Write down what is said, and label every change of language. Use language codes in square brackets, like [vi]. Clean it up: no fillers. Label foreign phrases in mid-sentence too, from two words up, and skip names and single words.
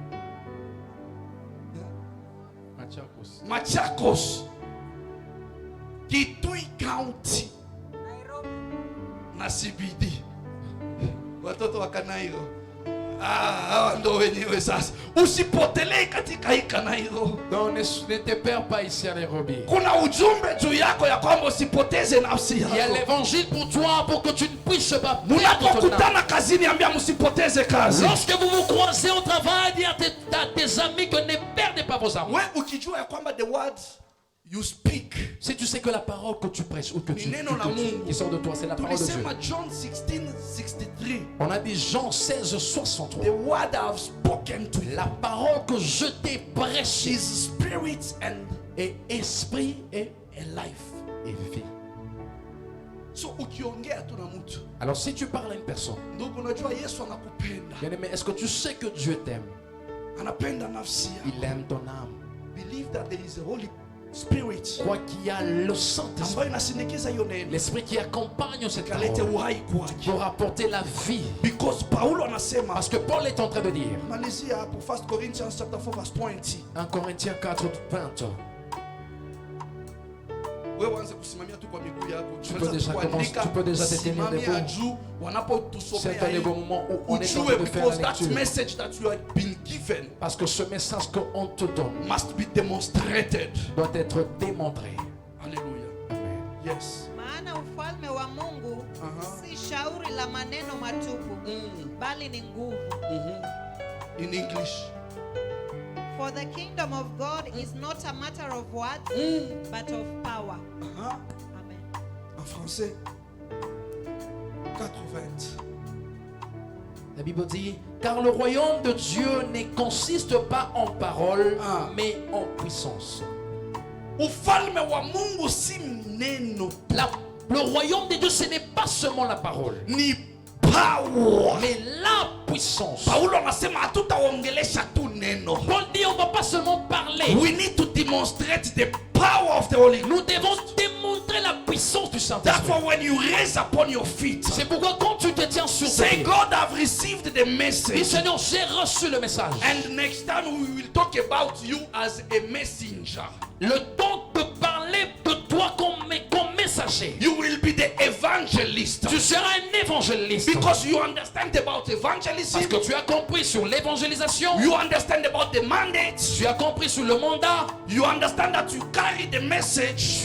[sw] Machakos. Machakos, Kitui County, na CBD. Watoto wa Kanairo. Hawa ndo wenyewe sasa. Usipotelee katika hii Kanairo. [fr] Donc ne te perds pas ici à Nairobi. [sw] Kuna ujumbe juu yako ya kwamba usipoteze nafsi [fr] Il y a [sw] yako. [fr] l'évangile pour toi pour que tu ne puisses pas perdre ton âme. [sw] Munapokutana kazini, ambia msipoteze kazi. [fr] Lorsque vous vous croisez au travail, dis à tes amis que ne perdez pas vos âmes. [sw] Wewe ukijua ya kwamba [en] the words you speak, [fr] Si tu sais que la parole que tu prêches ou que [sw] Ni neno la Mungu. [fr] qui sort de toi, c'est la parole de Dieu. [sw] tulisema John 16:63, [fr] On a dit Jean 16, [en] the 63. word I have spoken to you [fr] La parole que je t'ai prêchée [en] is spirit and [fr] est esprit et life et vie. [sw] so ukiongea tu na mtu, [fr] Alors si tu parles à une personne, [sw] ndugu, unajua Yesu anakupenda, [fr] bien aimé, est-ce que tu sais que Dieu t'aime? [sw] anapenda nafsi yako. [fr] Il aime ton âme. [en] Believe that there is a Holy Spirit [fr] Crois qu'il y a le Saint-Esprit, [sw] ambayo inasindikiza hiyo neno [fr] l'Esprit qui accompagne cette [sw] kalete [fr] parole [sw] uhai kwake, [fr] pour apporter la vie. [sw] because Paulo anasema, [fr] Parce que Paul est en train de dire, [sw] malizia hapo [en] 1 Corinthians chapter 4 verse 20. [fr] 1 Corinthiens 4, 20, [sw] Wewe anza kusimamia tu kwa miguu yako. [fr] Tu peux déjà commencer, tu peux déjà te tenir debout. [sw] juu wanapotusomea [fr] c'est un [sw] hii. [fr] moment où on est en [sw] Ujue [fr] train de faire [en] because [fr] la [en] that [fr] lecture. [en] message that you have been given [fr] Parce que ce message qu'on te donne [en] must be demonstrated. [fr] doit être démontré. [en] Hallelujah. Amen. Yes. [sw] Maana ufalme wa Mungu Aha. si shauri la maneno matupu, bali ni nguvu. [en] In English. For the kingdom of God is not a matter of words, but of power. Aha. Amen. [fr] En français. 4:20. La Bible dit, car le royaume de Dieu ne consiste pas en paroles, mais en puissance. [sw] Ufalme wa Mungu si neno, [fr] Le royaume de Dieu, ce n'est pas seulement la parole, [sw] ni power. [fr] mais la puissance. [sw] Paulo anasema hatutaongelesha tu neno. [fr] Paul dit, on ne va pas seulement parler. [en] We need to demonstrate the power of the Holy Ghost. [fr] Nous devons démontrer la puissance du [en] That's [fr] Saint-Esprit. [en] why when you raise upon your feet, [fr] C'est pourquoi quand tu te tiens sur tes [en] say, [fr] pieds, [en] God, I've received the [fr] dis [en] message. [fr] Seigneur, j'ai reçu le message. [en] And next time we will talk about you as a messenger. [fr] Le temps de parler de toi comme messager. [en] You will be the evangelist. [fr] Tu seras un évangéliste. [en] Because you understand about [fr] Parce [en] evangelism. [fr] que tu as compris sur l'évangélisation. [en] You understand about the mandate. [fr] Tu as compris sur le mandat. [en] You understand that you carry the message.